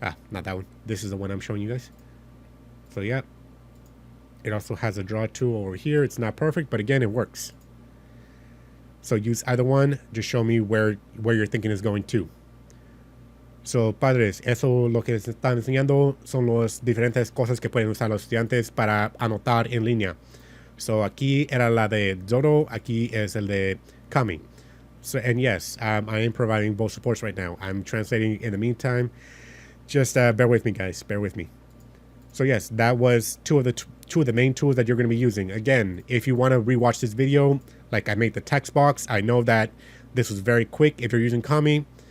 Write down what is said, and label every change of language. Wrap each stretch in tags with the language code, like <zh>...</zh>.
<en>Not that one. This is the one I'm showing you guys. So yeah. It also has a draw tool over here. It's not perfect, but again, it works. So use either one. Just show me where your thinking is going to.</en> <es>So, padres, eso lo que les están enseñando son las diferentes cosas que pueden usar los estudiantes para anotar en línea. So, aquí era la de Xodo, aquí es el de Kami.</es> <en>So, and yes, I am providing both supports right now. I'm translating in the meantime. Just bear with me, guys. Bear with me. So, yes, that was two of the main tools that you're going to be using. Again, if you want to rewatch this video, like I made the text box, I know that this was very quick if you're using Kami.</en>